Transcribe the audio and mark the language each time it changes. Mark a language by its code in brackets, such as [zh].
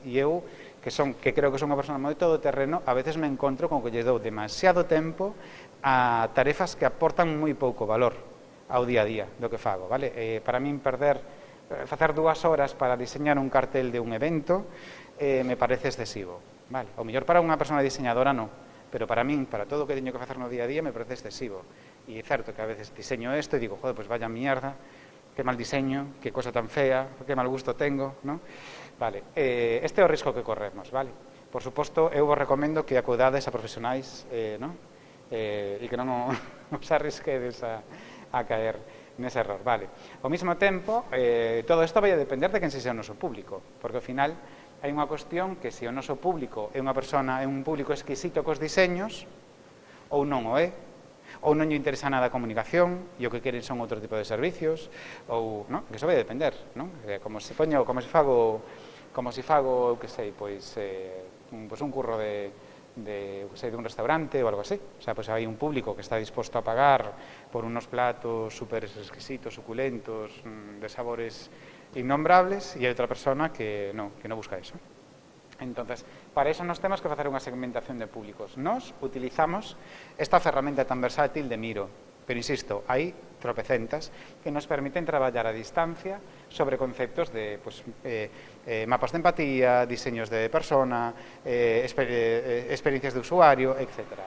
[gl] E eu, que creo que son unha persona moi todoterreno, a veces me encontro con que lle dou demasiado tempo a tarefas que aportan moi pouco valor ao día a día do que fago, vale? Para min facer 2 horas para diseñar un cartel de un evento me parece excesivo, vale? O mellor para unha persona diseñadora non, pero para min, para todo o que teño que facer no día a día me parece excesivo. E é certo que a veces diseño isto e digo, [es] joder, pues vaya mierda, que mal diseño, que cosa tan fea, que mal gusto tengo, ¿no? [gl] Vale, este é o risco que corremos, vale? Por suposto, eu vos recomendo que acudades a profesionais, ¿no? E que non os arrisquedes a caer nese error, vale? Ao mesmo tempo, todo isto vai a depender de quen sexa o noso público, porque ao final hai unha cuestión que se o noso público é unha persona, é un público exquisito cos diseños, ou non o é, ou non lle interesa nada a comunicación e o que queren son outro tipo de servicios, ou, non? Que iso vai a depender, non? Como se fago, eu que sei, pois un curro de un restaurante ou algo así. O sea, pues hai un público que está disposto a pagar por unos platos super exquisitos, suculentos, de sabores innombrables, e hai outra persona que non busca eso. Entonces, para eso nos temos que facer unha segmentación de públicos. Nos utilizamos esta ferramenta tan versátil de Miro, pero insisto, hai tropecentas que nos permiten traballar a distancia sobre conceptos de mapas de empatía, diseños de persona, experiencias de usuario, etc.